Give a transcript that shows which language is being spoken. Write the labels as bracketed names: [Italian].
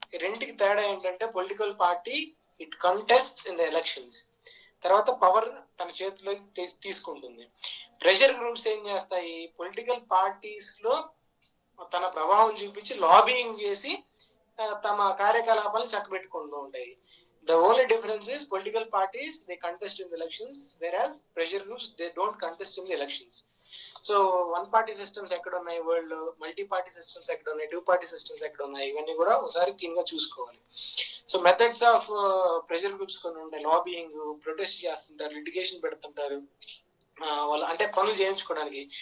[Telugu] ఈ రెండుకి తేడా ఏంటంటే [English] political party it contests in the elections, [Telugu] తర్వాత పవర్ తన చేతిలోకి తీసుకుంటుంది. ప్రెషర్ గ్రూప్స్ ఏం చేస్తాయి, పొలిటికల్ పార్టీస్ లో తన ప్రభావం చూపించి లాబింగ్ చేసి తమ కార్యకలాపాలను చక్కబెట్టుకుంటూ ఉంటాయి. [English] The only difference is political parties, they contest in the elections, whereas pressure groups, they don't contest in the elections. So one party systems [Telugu] ఎక్కడ ఉన్నాయి వరల్డ్ లో, మల్టీ పార్టీ సిస్టమ్స్ ఎక్కడ ఉన్నాయి, [English] 2 party systems [Telugu] ఎక్కడ ఉన్నాయి, ఇవన్నీ కూడా ఒకసారి క్లీన్ గా చూసుకోవాలి. So [English] methods of pressure groups [Telugu] కొన్ని ఉంటాయి. లాబింగ్, ప్రొటెస్ట్ చేస్తుంటారు, లిటిగేషన్ పెడుతుంటారు వాళ్ళు, అంటే పనులు చేయించుకోవడానికి.